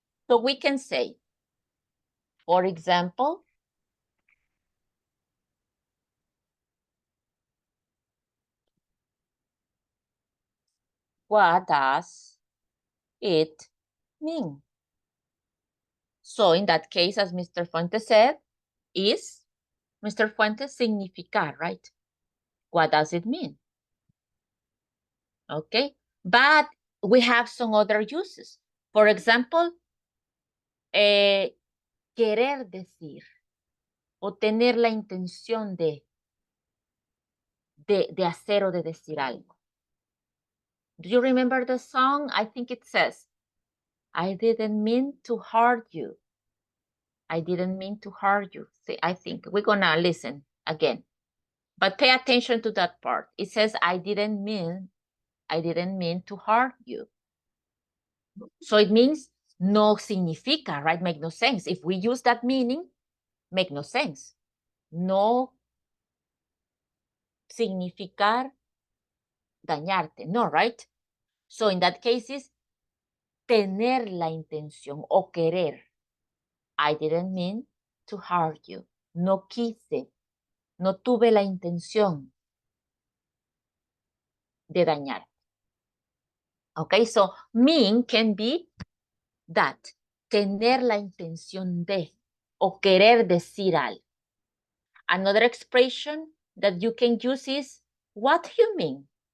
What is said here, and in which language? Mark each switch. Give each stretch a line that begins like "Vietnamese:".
English: So we can say, for example, what does it mean? So in that case, as Mr. Fuentes said, is Mr. Fuentes significar, right? What does it mean? Okay, but we have some other uses. For example,
Spanish: querer decir o tener la intención de hacer o de decir algo.
English: Do you remember the song? I think it says, I didn't mean to hurt you. I didn't mean to hurt you. See, I think we're gonna listen again. But pay attention to that part. It says, I didn't mean to hurt you. So it means
Spanish: no significa,
English: right? Make no sense. If we use that meaning, make no sense.
Spanish: No significar dañarte, no, right?
English: So in that case is
Spanish: tener la intención o querer.
English: I didn't mean to hurt you.
Spanish: No quise, no tuve la intención de dañar.
English: Okay, so mean can be that,
Spanish: tener la intención de o querer decir algo.
English: Another expression that you can use is, what do you mean?